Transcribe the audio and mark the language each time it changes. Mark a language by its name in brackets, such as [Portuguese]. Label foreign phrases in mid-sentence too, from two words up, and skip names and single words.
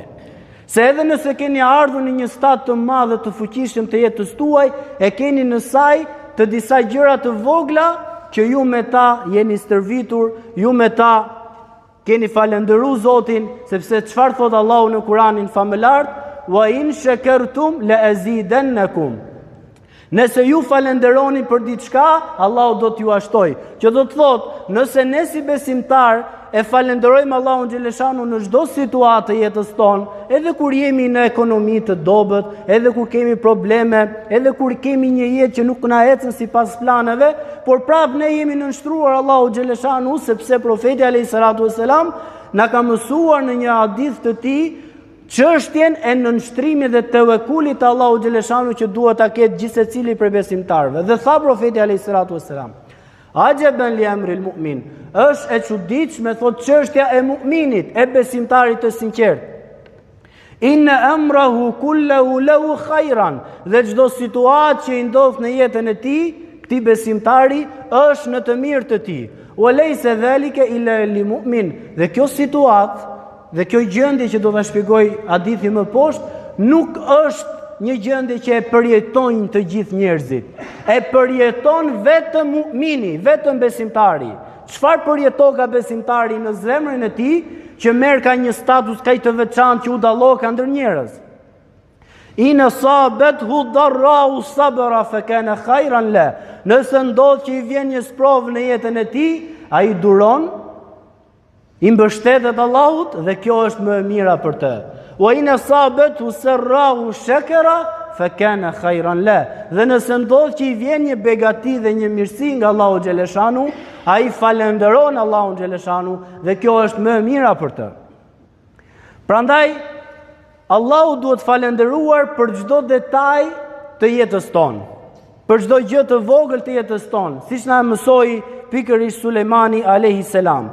[Albanian] Se edhe nëse keni ardhur në një stad të madh dhe të fuqishëm të jetës tuaj, e keni në saj të disa gjëra të vogla që ju me ta jeni stërvitur, ju me ta keni falendëruar Zotin, sepse çfarë thot Allahu në Kur'anin famëlar, [Arabic] وإن شكرتم لأزيدنكم. [Albanian] Nëse ju falenderoni për diçka, Allahu do t'ju ashtoj. Që do të thot, nëse ne si besimtar e falenderojmë Allahun xhaleshanu në çdo situatë të jetës tonë, edhe kur jemi në ekonomi të dobët, edhe kur kemi probleme, edhe kur kemi një jetë që nuk na ecën sipas planeve, por prapë ne jemi nënshtruar Allahu xhaleshanu, sepse profeti [Arabic] عليه الصلاة والسلام [Albanian] na ka mësuar në një hadith të tij çështjen e nënshtrimit dhe tevekulit të Allahu xhaleshanu që duhet ta ketë gjithë secili prej besimtarëve. Dhe tha profeti [Arabic] عليه الصلاة والسلام عجبا لأمر المؤمن, [Albanian] është e çuditshme thot çështja e mu'minit, e besimtarit të sinqert. [Arabic] إن أمره كله له خيرا, [Albanian] dhe çdo situatë që i ndodh në jetën e tij, këtij besimtari është në të mirë të tij. [Arabic] وليس ذلك إلا للمؤمن, [Albanian] dhe kjo situatë dhe kjo gjendje që do ta shpjegoj hadithi më poshtë, nuk është një gjendje që e përjetojnë të gjithë njerëzit. E përjeton vetëm mu'mini, vetëm besimtari. Çfarë përjeton ka besimtari në zemrën e tij, që merr ka një status kaq të veçantë që u dallon ka ndër njerëz. [Arabic] إن أصابته ضراء صبر فكان خيرا له. [Albanian] Nëse ndodh që i vjen një sprovë në jetën e tij, ai duron, i mbështetet Allahut dhe kjo është më e mira për të. [Arabic] وإن أصابته سراء شكر فكان خيرا له. [Albanian] Dhe nëse ndodh që i vjen një begati dhe një mirësi nga Allahu xhaleshanu, ai falenderon Allahun xhaleshanu dhe kjo është më e mira për të. Prandaj Allahu duhet falenderuar për çdo detaj të jetës tonë, për çdo gjë të vogël të jetës tonë, siç na mësoi pikërisht Sulejmani [Arabic] عليه السلام.